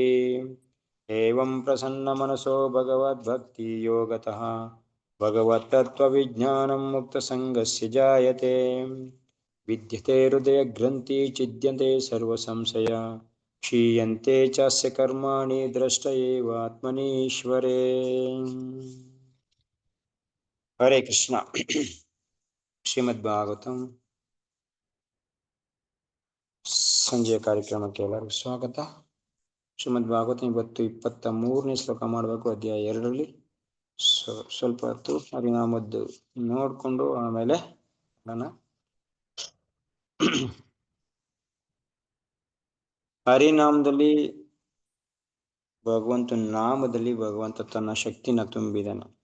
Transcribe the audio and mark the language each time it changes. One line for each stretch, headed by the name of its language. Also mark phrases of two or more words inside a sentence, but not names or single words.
Sanskrit: एवं प्रसन्नमनसो भगवद्भक्तियोगतः भगवत्तत्त्वविज्ञानं मुक्तसङ्गस्य जायते। विद्यते हृदयग्रन्थि छिद्यन्ते सर्वसंशय क्षीयन्ते चास्य कर्माणि द्रष्ट एव आत्मनीश्वरे। हरे कृष्ण।
Kannada: ಶ್ರೀಮದ್ಭಾಗವತಂ ಸಂಜೆಯ ಕಾರ್ಯಕ್ರಮಕ್ಕೆ ಎಲ್ಲರಿಗೂ ಸ್ವಾಗತ. ಶ್ರೀಮದ್ಭಾಗವತಂ ಇವತ್ತು 23ನೇ ಶ್ಲೋಕ ಮಾಡಬೇಕು, ಅಧ್ಯಾಯ 2ರಲ್ಲಿ. ಸ್ವಲ್ಪ ಹೊತ್ತು ಹರಿನಾಮದ್ದು ನೋಡಿಕೊಂಡು ಆಮೇಲೆ ಹರಿನಾಮದಲ್ಲಿ ಭಗವಂತನ ನಾಮದಲ್ಲಿ ಭಗವಂತ ತನ್ನ ಶಕ್ತಿನ ತುಂಬಿದನು.